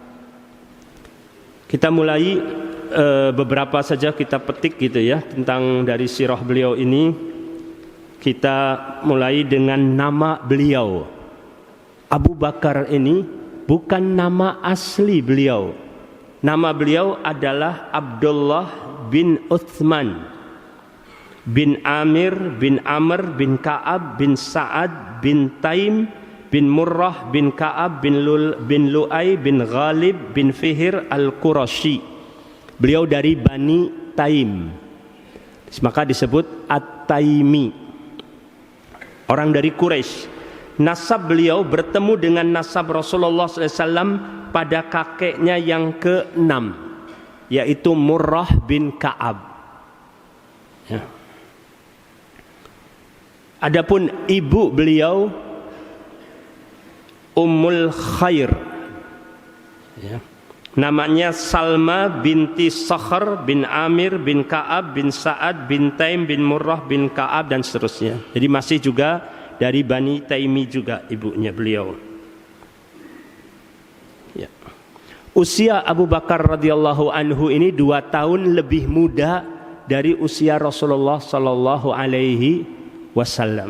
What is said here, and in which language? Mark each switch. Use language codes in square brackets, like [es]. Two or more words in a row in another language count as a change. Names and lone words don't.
[id] Kita mulai beberapa saja kita petik gitu ya tentang dari sirah beliau ini. Kita mulai dengan nama beliau. Abu Bakar ini bukan nama asli beliau. Nama beliau adalah Abdullah bin Uthman bin Amir bin Amr bin Ka'ab bin Sa'ad bin Taim bin Murrah bin Ka'ab bin Lu'ay bin Ghalib bin Fihir al-Qurashi. Beliau dari Bani Taim, maka disebut At-Taimi. orang dari Quraisy. Nasab beliau bertemu dengan nasab Rasulullah SAW pada kakeknya yang ke-6, yaitu Murrah bin Ka'ab. Ya. Adapun ibu beliau Ummul Khair, ya, namanya Salma binti Sakhr bin Amir bin Ka'ab bin Sa'ad bin Taim bin Murrah bin Ka'ab dan seterusnya. Jadi masih juga dari Bani Taimi juga ibunya beliau. Ya. Usia Abu Bakar [ar] رضي الله عنه [id] ini 2 tahun lebih muda dari usia Rasulullah [ar] صلى الله عليه وسلم.